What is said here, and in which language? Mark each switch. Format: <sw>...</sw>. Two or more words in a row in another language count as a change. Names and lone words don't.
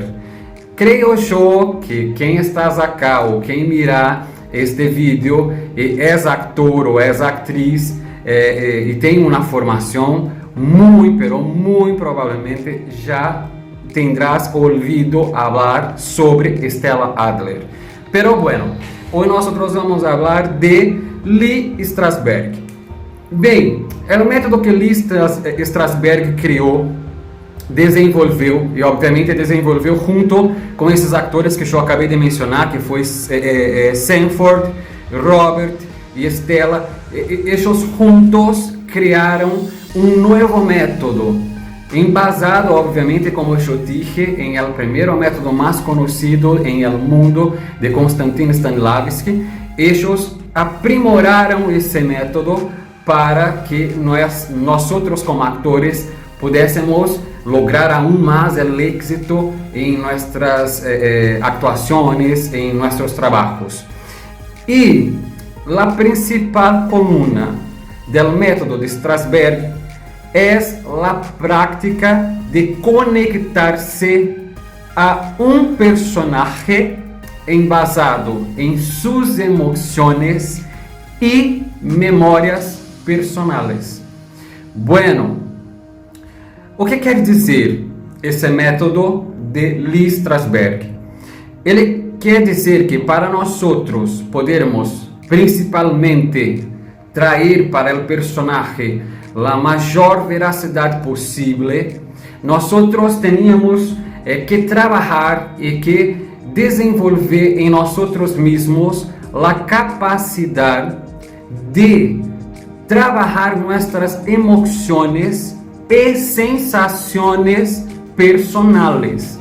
<pt>Creio eu que quem está acá ou quem mira este vídeo é ator ou é atriz e tem uma formação, muito provavelmente já tendrás ouvido falar sobre Stella Adler.</pt> <es>Pero bueno, hoy nosotros vamos a hablar de Lee Strasberg.</es> <pt>Bem, o método que Lee Strasberg criou, desenvolveu e obviamente desenvolveu junto com esses atores que eu acabei de mencionar, que foi Sanford, Robert e Stella. Eles juntos criaram um novo método, embasado obviamente, como eu dije, em el primeiro método mais conhecido em el mundo de Konstantin Stanislavski. Eles aprimoraram esse método para que nós como atores pudéssemos</pt> <es>lograr aún más el éxito en nuestras actuaciones, en nuestros trabajos. Y la principal columna del método de Strasberg es la práctica de conectarse a un personaje embasado en sus emociones y memorias personales. Bueno,</es> <pt>o que quer dizer esse método de Lee Strasberg? Ele quer dizer que para nós podermos principalmente trazer para o personagem a maior veracidade possível, nós teníamos que trabalhar e que desenvolver em nós mesmos a capacidade de trabalhar nossas emoções e sensações personales.</pt>